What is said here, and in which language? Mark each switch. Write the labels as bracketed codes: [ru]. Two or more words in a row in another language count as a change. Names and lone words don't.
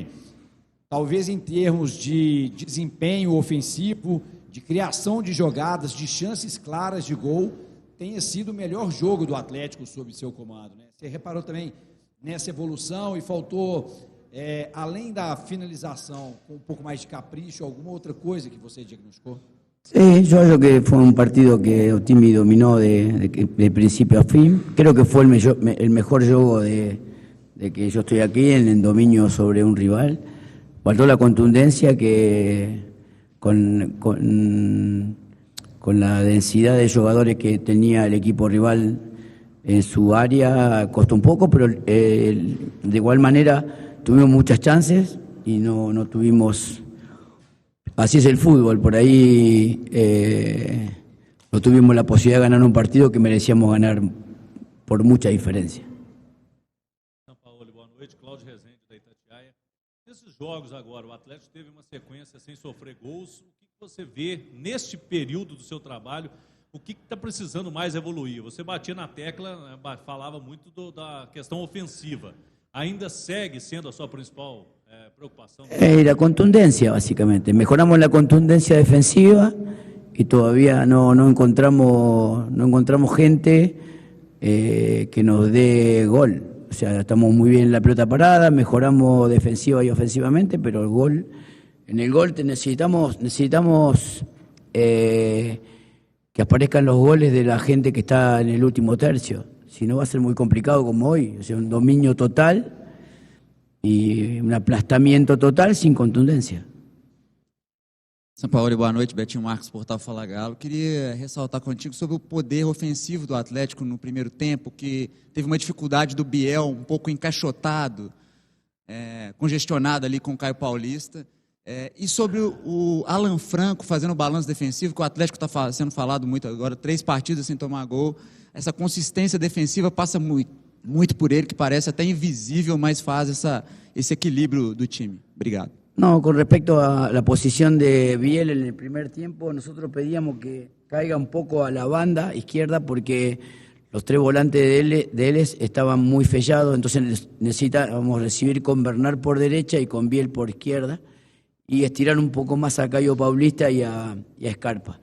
[pt] Talvez em termos de desempenho ofensivo, de criação de jogadas, de chances claras de gol, tenha sido o melhor jogo do Atlético sob seu comando, né? Você reparou também nessa evolução e faltou, além da finalização, com um pouco mais de capricho, alguma outra coisa que você diagnosticou? [es] Sí, yo creo que fue un partido que el Timmy dominó de principio a fin. Creo que fue el mejor juego de que yo estoy aquí en el dominio sobre un rival. Faltó la contundencia que con la densidad de jugadores que tenía el equipo rival en su área costó un poco, pero de igual manera tuvimos muchas chances y no tuvimos. Así es el fútbol, por ahí no tuvimos la posibilidad de ganar un partido que merecíamos ganar por mucha diferencia. [pt] Sampaoli, boa noite. Cláudio Rezende, da Itatiaia. Nesses jogos agora, o Atlético teve uma sequência sem sofrer gols. O que você vê neste período do seu trabalho? O que está precisando mais evoluir? Você batia na tecla, falava muito da questão ofensiva. Ainda segue sendo a sua principal preocupação? [es] La contundencia, básicamente. Mejoramos la contundencia defensiva y todavía no encontramos gente que nos dé gol. O sea, estamos muy bien en la pelota parada, mejoramos defensiva y ofensivamente, pero en el gol necesitamos que aparezcan los goles de la gente que está en el último tercio. Si no, va a ser muy complicado como hoy. O sea, un dominio total y un aplastamiento total sin contundencia. [pt] Sampaoli, boa noite. Betinho Marcos, Portal Fala Galo. Queria ressaltar contigo sobre o poder ofensivo do Atlético no primeiro tempo, que teve uma dificuldade do Biel, um pouco encaixotado, congestionado ali com o Caio Paulista. E sobre o Alan Franco fazendo o balanço defensivo, que o Atlético está sendo falado muito agora, 3 partidas sem tomar gol. Essa consistência defensiva passa muito por ele, que parece até invisível, mas faz esse equilíbrio do time. Obrigado. [es] No, con respecto a la posición de Biel en el primer tiempo, nosotros pedíamos que caiga un poco a la banda izquierda porque los 3 volantes de él estaban muy fellados, entonces necesitábamos recibir con Bernard por derecha y con Biel por izquierda y estirar un poco más a Caio Paulista y a Scarpa.